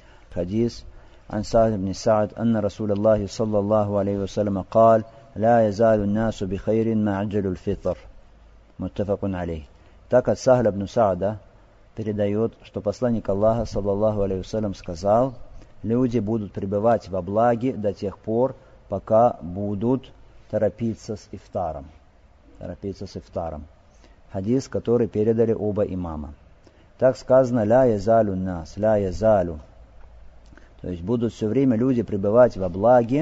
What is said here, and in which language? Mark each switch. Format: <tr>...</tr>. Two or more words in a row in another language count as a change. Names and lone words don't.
<ar>حديث عن سهل بن سعد أن رسول الله صلى الله عليه وسلم قال لا يزال الناس بخير ما عجل الفطر متفق عليه.</ar> <ru>Так от Сахля бн Саада передает, что посланник Аллаха</ru> <ar>صلى الله عليه وسلم</ar> <ru>сказал: люди будут пребывать во благе до тех пор, пока будут торопиться с ифтаром. Хадис, который передали оба имама. Так сказано:</ru> <ar>لا يزال الناس، لا يزال.</ar> <ru>То есть будут все время люди пребывать во благе.</ru>